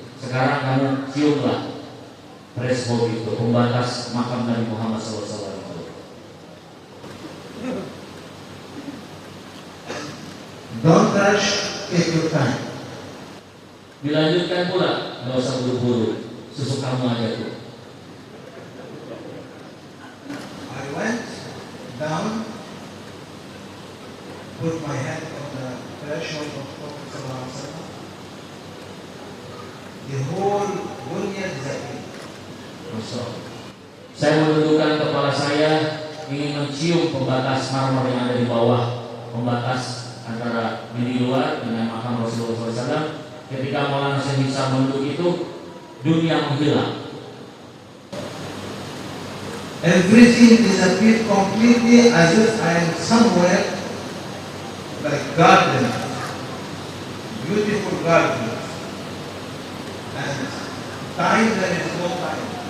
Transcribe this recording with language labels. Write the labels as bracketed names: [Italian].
[Indonesian] Sekarang kamu ciumlah threshold itu, pembatas makam Nabi Muhammad SAW. [English] Don't rush, take your time. [Indonesian] Dilanjutkan pula, nggak usah buru-buru, sesukamu aja tuh. [English] I went down, put my hand on the threshold of Prophet Sallallahu Alaihi Wasallam. The whole dunya disappeared. [Indonesian] Masya Allah. Saya menundukkan kepala saya, ingin mencium pembatas marmer yang ada di bawah, pembatas antara di luar dengan makam Rasulullah SAW. Ketika Maulana Syekh Hisham menunduk itu, dunia menghilang. [English] Everything disappeared completely as if I am somewhere like garden, beautiful garden, and time there is no time.